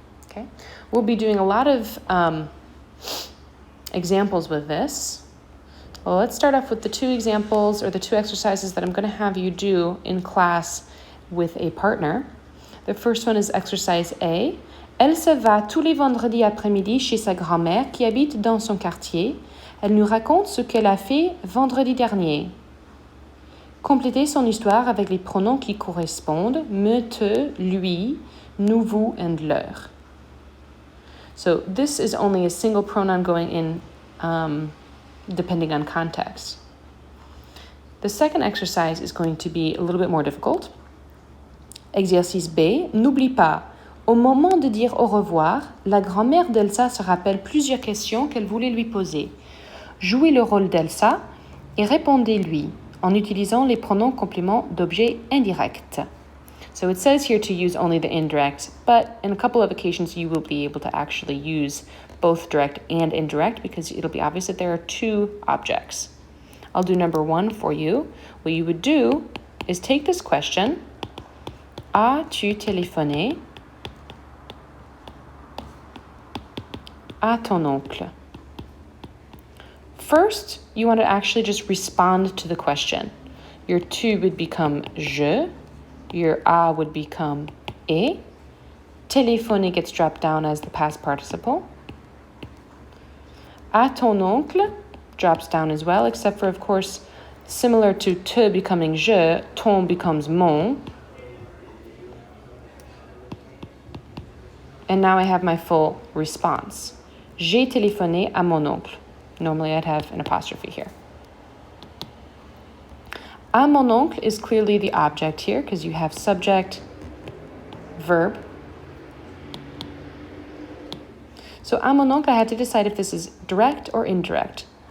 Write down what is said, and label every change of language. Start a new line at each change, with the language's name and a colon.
English: Okay, we'll be doing a lot of examples with this. Well, let's start off with the two examples or the two exercises that I'm going to have you do in class with a partner. The first one is exercise A.
French: Elle se va tous les vendredis après-midi chez sa grand-mère qui habite dans son quartier. Elle nous raconte ce qu'elle a fait vendredi dernier. Complétez son histoire avec les pronoms qui correspondent, me, te, lui, nous, vous, and leur.
English: So this is only a single pronoun going in depending on context. The second exercise is going to be a little bit more difficult.
French: Exercice B. N'oublie pas, au moment de dire au revoir, la grand-mère d'Elsa se rappelle plusieurs questions qu'elle voulait lui poser. Jouez le rôle d'Elsa et répondez-lui en utilisant les pronoms compléments d'objet indirect.
English: So it says here to use only the indirect, but in a couple of occasions you will be able to actually use both direct and indirect because it'll be obvious that there are two objects. I'll do number one for you. What you would do is take this question,
French: as-tu téléphoné à ton oncle?
English: First, you want to actually just respond to the question. Your tu would become je, your a would become et. Téléphoner gets dropped down as the past participle.
French: À ton oncle
English: drops down as well, except for, of course, similar to te becoming je, ton becomes mon. And now I have my full response.
French: J'ai téléphoné à mon oncle.
English: Normally I'd have an apostrophe here.
French: À mon oncle
English: is clearly the object here because you have subject, verb. So
French: à mon oncle,
English: I had to decide if this is direct or indirect.